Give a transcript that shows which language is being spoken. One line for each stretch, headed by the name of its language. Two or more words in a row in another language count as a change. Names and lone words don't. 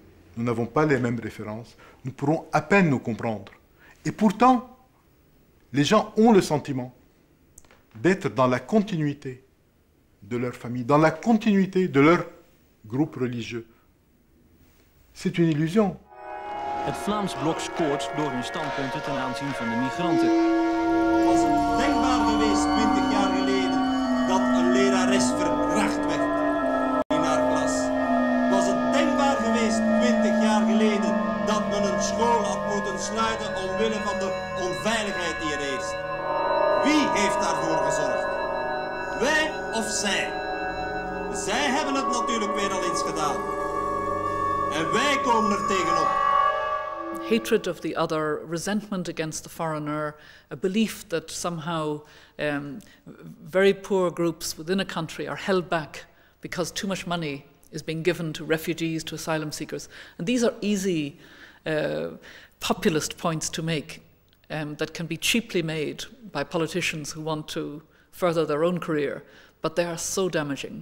French: Nous n'avons pas les mêmes références, nous pourrons à peine nous comprendre. Et pourtant, les gens ont le sentiment d'être dans la continuité de leur famille, dans la continuité de leur groupe religieux. C'est une illusion.
Dutch: Het Vlaams blok scoort door hun standpunten ten aanzien van de migranten. Was het denkbaar geweest 20 jaar geleden dat een lerares verkracht werd in haar klas? Was het denkbaar geweest 20 jaar geleden dat men een school had moeten sluiten omwille van de onveiligheid die er heerst? Wie heeft daarvoor gezorgd? Wij of zij? Zij hebben het natuurlijk weer al eens gedaan. En wij komen er tegenop.
English: Hatred of the other, resentment against the foreigner, a belief that somehow very poor groups within a country are held back because too much money is being given to refugees, to asylum seekers. And these are easy populist points to make that can be cheaply made by politicians who want to further their own career, but they are so damaging.